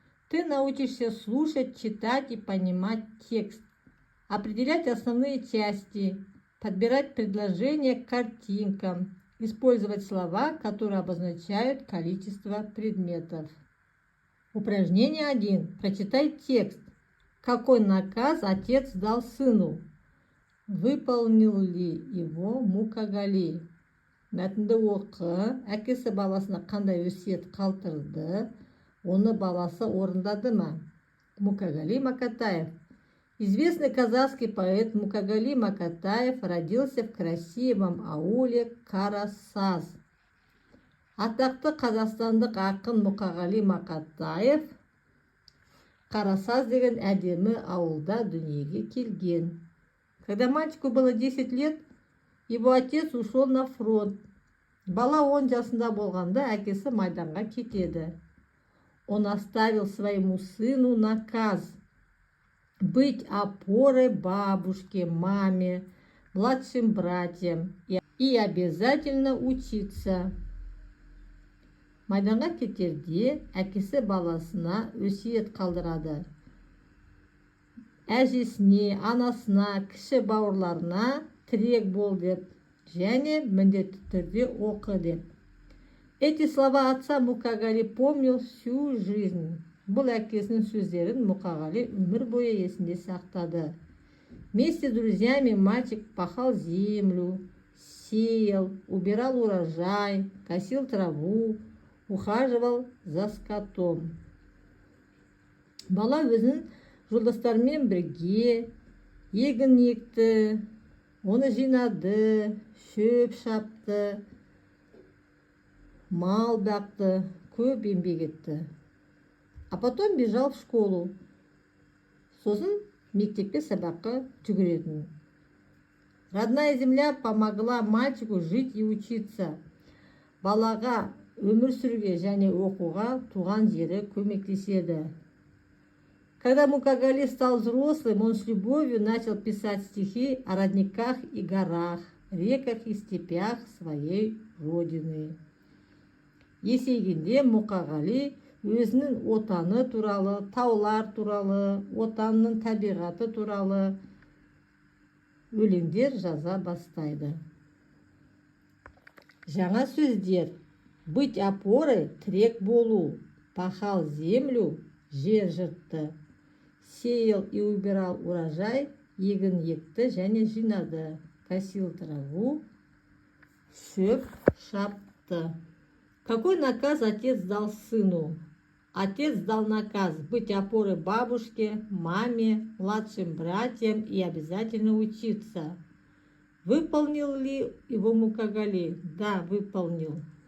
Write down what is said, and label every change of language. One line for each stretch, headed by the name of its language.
Russian: Ты научишься слушать, читать и понимать текст, определять основные части, подбирать предложения к картинкам, использовать слова, которые обозначают количество предметов. Упражнение 1. Прочитай текст. Какой наказ отец дал сыну? Выполнил ли его Мукагали?
Kazakh: Мәтінді оқы, әкесі баласына қандай өсиет қалдырды, оны баласы орындады ма?
Russian: Мукагали Макатаев. Известный казахский поэт Мукагали Макатаев родился в красивом ауле Карасаз.
Kazakh: Атақты қазақстандық ақын Мукагали Макатаев Карасаз деген әдемі ауылда дүниеге келген.
Russian: Когда мальчику было 10 лет, его отец ушел на фронт.
Kazakh: Бала 10 жасында болғанда әкесі майданға кетеді.
Russian: Он оставил своему сыну наказ быть опорой бабушке, маме, младшим братьям и обязательно учиться.
Kazakh: Майданға кетерде әкесі баласына өсиет қалдырады. Әжесіне, анасына, кіші бауырларына тірек бол деп, және міндетті түрде оқы деп.
Russian: Эти слова отца Мукагали помнил всю жизнь.
Kazakh: Бұл әкесінің сөздерін Мукагали өмір бойы есінде сақтады.
Russian: Вместе с друзьями мальчик пахал землю, сеял, убирал урожай, косил траву, ухаживал за скотом.
Kazakh: Бала өзінің жолдастарымен бірге егін екті, оны жинады, шөп шапты, мал бақты, көп еңбек етті.
Russian: А потом бежал в школу.
Kazakh: Сосын мектепке сабаққа жүгіретін.
Russian: Родная земля помогла мальчику жить и учиться.
Kazakh: Балаға өмір сүруге және оқуға туған жері көмектеседі.
Russian: Когда Мукагали стал взрослым, он с любовью начал писать стихи о родниках и горах, реках и степях своей родины.
Kazakh: Есейгенде Мукагали өзінің отаны туралы, таулар туралы, отанның табиғаты туралы өлеңдер жаза бастайды. Жаңа сөздер.
Russian: Быть опорой
Kazakh: – тірек болу.
Russian: Пахал землю –
Kazakh: жер жыртты.
Russian: Сеял и убирал урожай,
Kazakh: егін екті және жинады.
Russian: Косил траву,
Kazakh: шөп шапты.
Russian: Какой наказ отец дал сыну? Отец дал наказ быть опорой бабушке, маме, младшим братьям и обязательно учиться. Выполнил ли его Мукагали? Да, выполнил.